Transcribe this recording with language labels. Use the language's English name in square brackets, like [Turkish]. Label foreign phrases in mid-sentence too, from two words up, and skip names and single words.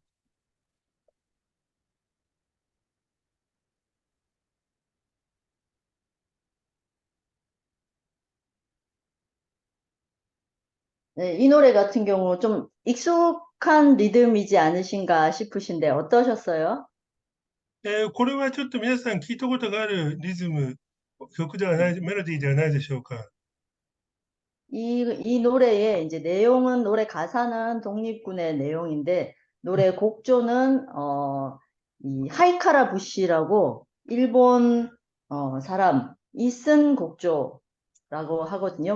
[Korean] 네, 이 노래 같은 경우 좀 익숙한 리듬이지 않으신가 싶으신데 어떠셨어요? [Japanese] これはちょっと皆さん聞いたことがあるリズム、曲ではない、メロディーではないでしょうか。 [Korean] 이 노래의 이제 내용은 노래 가사는 독립군의 내용인데 노래 곡조는 이 하이카라 부시라고 일본 사람이 쓴 곡조라고 하거든요.